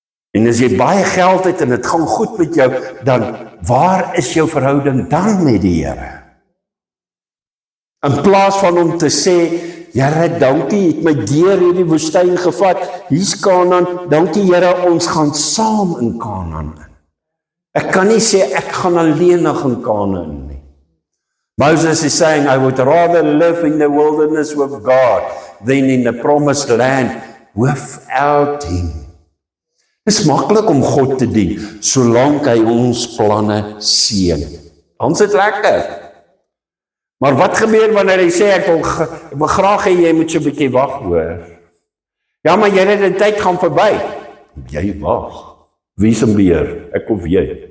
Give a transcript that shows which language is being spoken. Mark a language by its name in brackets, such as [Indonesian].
[Afrikaans] En as jy baie geld het en dit gaan goed met jou, dan waar is jou verhouding dan met die Here? In plaas van om te sê, Here, dankie, het my deur hierdie woestyn gevat, hier's Kanaan, dankie Here, ons gaan saam in Kanaan in. Ek kan nie sê, ek gaan alleenig in Kanaan nie. [English] Moses is saying, I would rather live in the wilderness with God than in the promised land without him. [Afrikaans] Dit is maklik om God te dien, solank hy ons planne seën. Dan is dit lekker. Maar wat gebeur wanneer hy sê, ek wil graag hê jy moet so 'n bietjie wag, hoor. Ja, maar jy het die tyd gaan verby. Jy wag. Wie se beheer? Ek of jy?